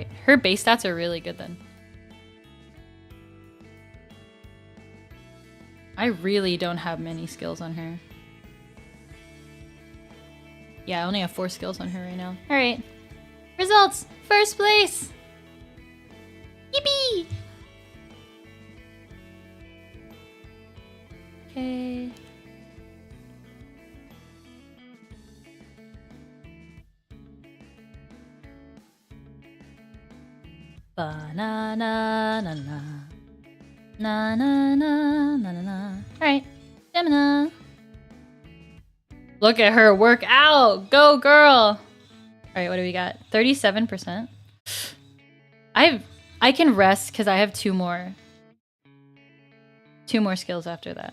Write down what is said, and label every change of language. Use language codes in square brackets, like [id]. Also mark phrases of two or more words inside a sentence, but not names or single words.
[en] Her base stats are really good then. I really don't have many skills on her. Yeah, I only have 4 skills on her right now. Alright. Results! First place! Yippee! Okay. Ba-na-na-na-na. Na-na-na-na-na-na. Alright. Stamina. Look at her work out! Go, girl! Alright, what do we got? 37%. I can rest because I have 2 more skills after that.